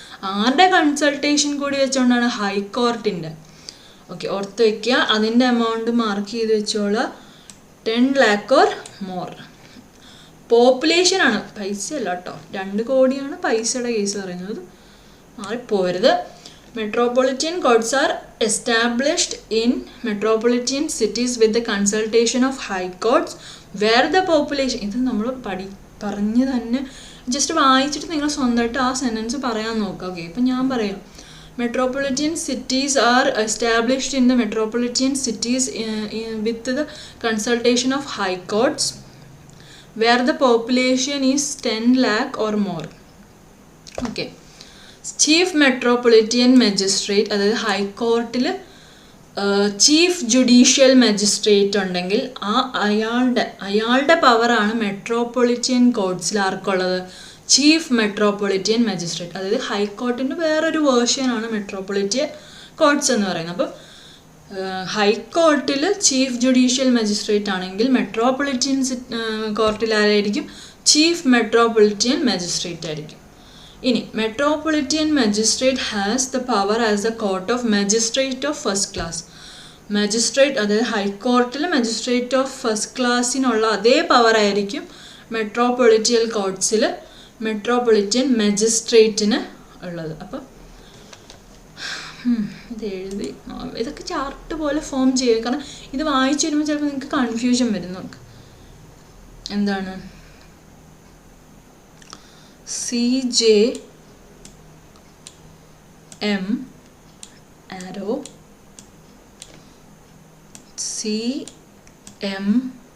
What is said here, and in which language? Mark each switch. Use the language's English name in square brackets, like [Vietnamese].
[Malayalam] ആരുടെ കൺസൾട്ടേഷൻ കൂടി വെച്ചുകൊണ്ടാണ്? ഹൈക്കോർട്ടിൻ്റെ. ഓക്കെ, ഓർത്ത് വയ്ക്കുക. അതിൻ്റെ എമൗണ്ട് മാർക്ക് ചെയ്ത് വെച്ചോളാം. [English] 10 lakh or more. [Malayalam] പോപ്പുലേഷൻ ആണ്, പൈസ അല്ല കേട്ടോ. 2 കോടിയാണ് പൈസയുടെ കേസ് പറയുന്നത്, മാറിപ്പോരുത്. [English] Metropolitan courts are established in metropolitan cities with the consultation of high courts where the population. [Malayalam] ഇത് നമ്മൾ പറഞ്ഞ് തന്നെ ജസ്റ്റ് വായിച്ചിട്ട് നിങ്ങൾ സ്വന്തമായിട്ട് ആ സെൻറ്റൻസ് പറയാൻ നോക്കുക. ഓക്കെ, ഇപ്പം ഞാൻ പറയാം. [English] Metropolitan cities are established in the metropolitan cities with the consultation of high courts where the population is 10 lakh or more. Okay. [Malayalam] Chief metropolitan magistrate, അതായത് ഹൈക്കോർട്ടിൽ ചീഫ് ജുഡീഷ്യൽ മജിസ്ട്രേറ്റ് ഉണ്ടെങ്കിൽ അയാളുടെ പവറാണ് മെട്രോപൊളിറ്റൻ കോർട്സിൽ ആർക്കുള്ളത്? Chief metropolitan magistrate. അതായത് ഹൈക്കോർട്ടിൻ്റെ വേറൊരു വേർഷനാണ് metropolitan courts എന്ന് പറയുന്നത്. അപ്പോൾ ഹൈക്കോർട്ടിൽ chief judicial magistrate ആണെങ്കിൽ മെട്രോപൊളിറ്റൻ കോർട്ടിൽ ആരായിരിക്കും? ചീഫ് [English] Metropolitan magistrate ആയിരിക്കും. ഇനി metropolitan magistrate has the power as the court of magistrate of first class. [Malayalam] Magistrate, അതായത് ഹൈക്കോർട്ടിൽ മജിസ്ട്രേറ്റ് ഓഫ് ഫസ്റ്റ് ക്ലാസ്സിനുള്ള അതേ പവർ ആയിരിക്കും മെട്രോപൊളിറ്റൻ കോർട്സിൽ മെട്രോപൊളിറ്റൻ മജിസ്ട്രേറ്റിന് ഉള്ളത്. അപ്പം ഇത് എഴുതി ഇതൊക്കെ ചാർട്ട് പോലെ ഫോം ചെയ്യുക. കാരണം ഇത് വായിച്ചു വരുമ്പോൾ ചിലപ്പോൾ നിങ്ങൾക്ക് കൺഫ്യൂഷൻ വരും. നമുക്ക് എന്താണ് CJM arrow CMM.